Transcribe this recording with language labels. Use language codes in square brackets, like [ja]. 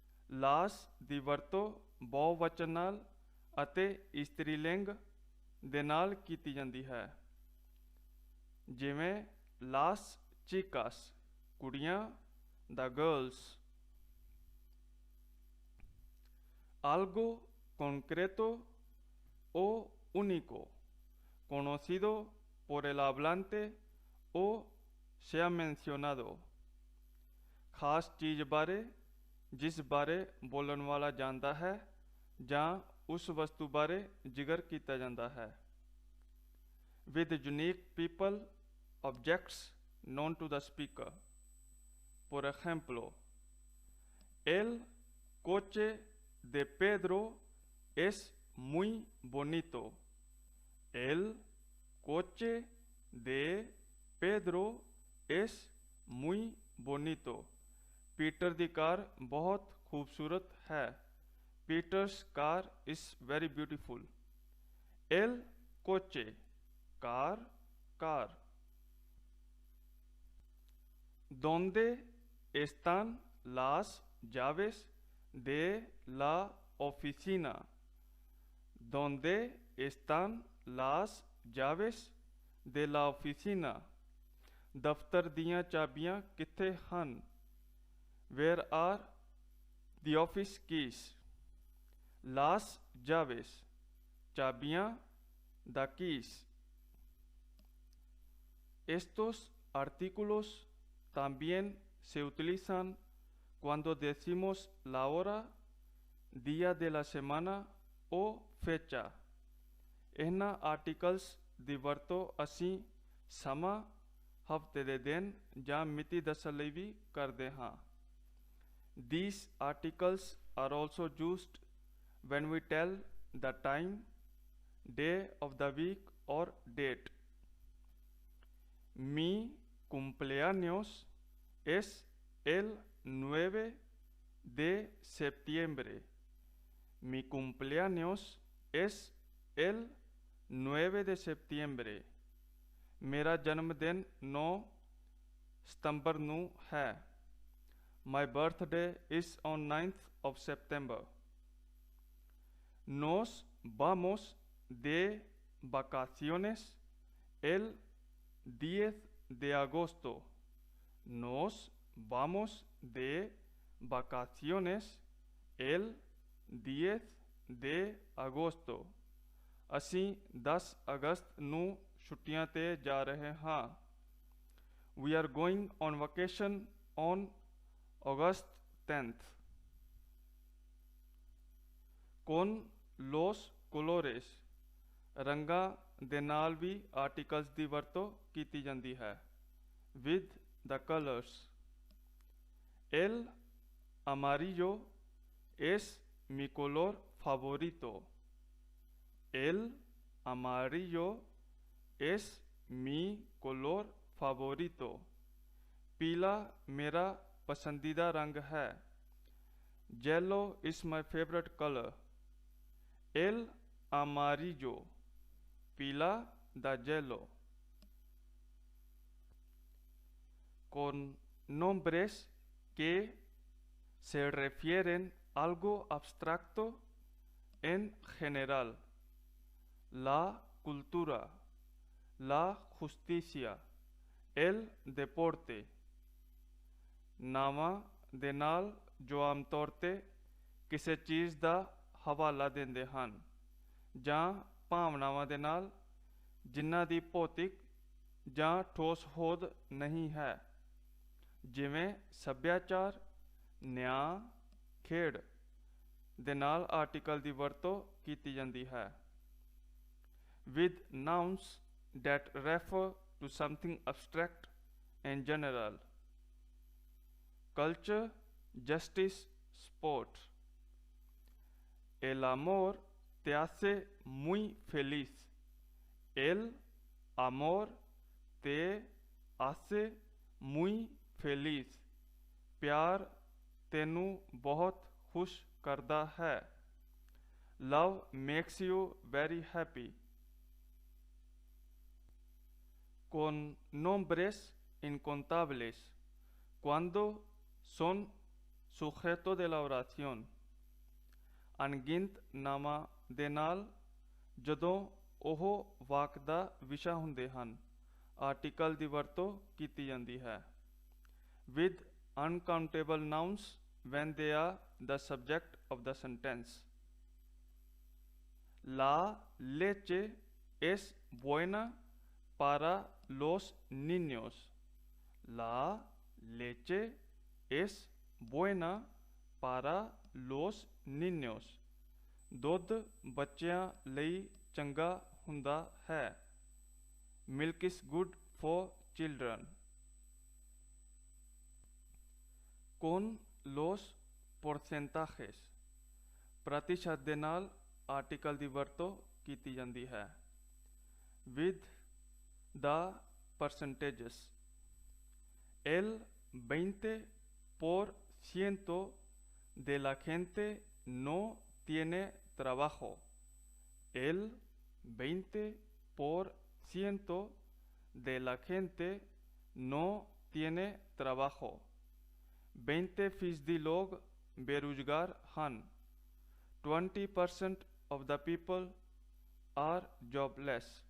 [pa] Las ਦੀ ਵਰਤੋਂ ਬਹੁਵਚਨ ਨਾਲ ਅਤੇ ਇਸਤਰੀ ਲਿੰਗ ਦੇ ਨਾਲ ਕੀਤੀ ਜਾਂਦੀ ਹੈ, ਜਿਵੇਂ [es] ਲਾਸ ਚੀਕਾਸ [pa] ਕੁੜੀਆਂ, [en] The girls. [es] algo concreto o único conocido por el hablante o sea mencionado। [pa] ਖਾਸ ਚੀਜ਼ ਬਾਰੇ ਜਿਸ ਬਾਰੇ ਬੋਲਣ ਵਾਲਾ ਜਾਣਦਾ ਹੈ ਜਾਂ ਉਸ ਵਸਤੂ ਬਾਰੇ ਜ਼ਿਕਰ ਕੀਤਾ ਜਾਂਦਾ ਹੈ। [en] with unique people, objects known to the speaker। [es] por ejemplo, el coche de Pedro es muy bonito। el coche de Pedro es muy bonito। [pa] Peter ਦੀ ਕਾਰ ਬਹੁਤ ਖੂਬਸੂਰਤ ਹੈ। [en] Peter's car is very beautiful। [es] el coche कार, कार। donde están las llaves de la oficina। donde están las llaves de la oficina। [pa] ਦਫ਼ਤਰ ਦੀਆਂ ਚਾਬੀਆਂ ਕਿੱਥੇ ਹਨ? [en] where are the office keys। [es] las llaves [pa] ਚਾਬੀਆਂ, [en] the keys। [es] estos artículos también se utilizan cuando decimos la hora, día de la semana o fecha। [pa] ਇਹਨਾਂ articles ਦੀ ਵਰਤੋਂ ਅਸੀਂ ਸਮਾਂ, ਹਫ਼ਤੇ ਦੇ ਦਿਨ ਜਾਂ ਮਿਤੀ ਦੱਸਣ ਲਈ ਵੀ ਕਰਦੇ ਹਾਂ। [en] These articles are also used when we tell the time, day of the week or date। [es] Mi cumpleaños es el 9 de septiembre। Mi cumpleaños es el 9 de septiembre। [pa] ਮੇਰਾ ਜਨਮ ਦਿਨ 9 ਸਤੰਬਰ ਨੂੰ ਹੈ। [en] My birthday is on 9th of September। [es] Nos vamos de vacaciones el 10 de agosto। Nos vamos de vacaciones el 10 de agosto। [pa] ਅਸੀਂ 10 ਅਗਸਤ ਨੂੰ ਛੁੱਟੀਆਂ ਤੇ ਜਾ ਰਹੇ ਹਾਂ। [en] We are going on vacation on August 10th। [es] Con los colores [pa] ਰੰਗਾਂ ਦੇ ਨਾਲ ਵੀ ਆਰਟੀਕਲਸ ਦੀ ਵਰਤੋਂ ਕੀਤੀ ਜਾਂਦੀ ਹੈ। [en] With the colors। [es] El amarillo es mi color favorito। El amarillo es mi color favorito। [hi] पीला मेरा पसंदीदा रंग है। [en] Yellow is my favorite color। [es] El amarillo [pa] pila da [en] yellow। [es] Con nombres que se refieren a algo abstracto en general, la cultura, la justicia, el deporte। [pa] ਨਾਵਾਂ ਦੇ ਨਾਲ ਜੋ ਆਮ ਤੌਰ 'ਤੇ ਕਿਸੇ ਚੀਜ਼ ਦਾ ਹਵਾਲਾ ਦਿੰਦੇ ਹਨ ਜਾਂ ਭਾਵਨਾਵਾਂ ਦੇ ਨਾਲ ਜਿਨ੍ਹਾਂ ਦੀ ਭੌਤਿਕ ਜਾਂ ਠੋਸ ਹੋਂਦ ਨਹੀਂ ਹੈ, ਜਿਵੇਂ ਸੱਭਿਆਚਾਰ, ਨਿਆਂ, ਖੇਡ ਦੇ ਨਾਲ ਆਰਟੀਕਲ ਦੀ ਵਰਤੋਂ ਕੀਤੀ ਜਾਂਦੀ ਹੈ। [en] With nouns that refer to something abstract and general, culture, justice, sport। [es] El amor te hace muy feliz। El amor te hace muy feliz। [pa] प्यार तेनू बहुत खुश करदा है। [en] Love makes you very happy। [es] Con nombres incontables cuando son sujeto de la oración। [pa] ਅਣਗਿਣਤ ਨਾਮਾਂ ਦੇ ਨਾਲ ਜਦੋਂ ਉਹ ਵਾਕ ਦਾ ਵਿਸ਼ਾ ਹੁੰਦੇ ਹਨ, ਆਰਟੀਕਲ ਦੀ ਵਰਤੋਂ ਕੀਤੀ ਜਾਂਦੀ ਹੈ। [en] With uncountable nouns when they are the subject of the sentence। [es] La leche es buena para los niños। La leche es buena para los niños। [pa] ਦੁੱਧ ਬੱਚਿਆਂ ਲਈ ਚੰਗਾ ਹੁੰਦਾ ਹੈ। [en] Milk is good for children। [es] Con los porcentajes [pa] ਪ੍ਰਤੀਸ਼ਤ ਦੇ ਨਾਲ article ਦੀ ਵਰਤੋਂ ਕੀਤੀ ਜਾਂਦੀ ਹੈ। [en] With the percentages। [es] El 20% de la gente no tiene trabajo। El 20% de la gente no tiene trabajo। [pa] 20% [hi] लोग बेरोजगार [pa] ਹਨ। [en] 20% of the people are jobless।